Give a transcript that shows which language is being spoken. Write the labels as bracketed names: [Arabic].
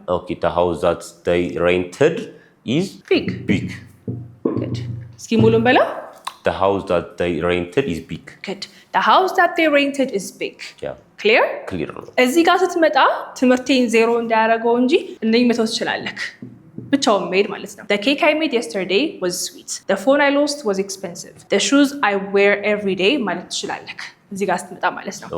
[English] okay the house that they rented is big good [Amharic] እስኪ ሙሉን በላ [English] the house that they rented is big good the house that they rented is big yeah clear [Amharic] ነው እዚህ ጋር ስትመጣ ትምህርቴን ዜሮ እንዳያደርገው እንጂ እንደዚህ መተው ትችላለህ ብቻውን መሄድ ማለት ነው [English] the cake I made yesterday was sweet the phone I lost was expensive the shoes I wear every day [Amharic] ማለት ትችላለህ እዚህ ጋር ስትመጣ ማለት ነው